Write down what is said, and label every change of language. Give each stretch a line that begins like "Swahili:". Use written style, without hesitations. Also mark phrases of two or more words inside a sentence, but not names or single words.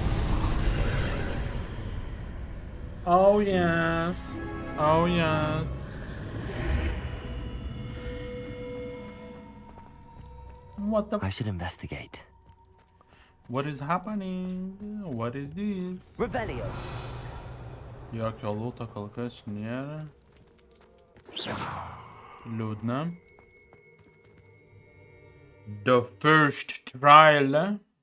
English: Oh yes. Oh yes. What the? I should investigate. What is happening? What is this? Revelio.
Lithuanian: Jokio lūto kol kas nėra. Liūdna.
English: The first trial.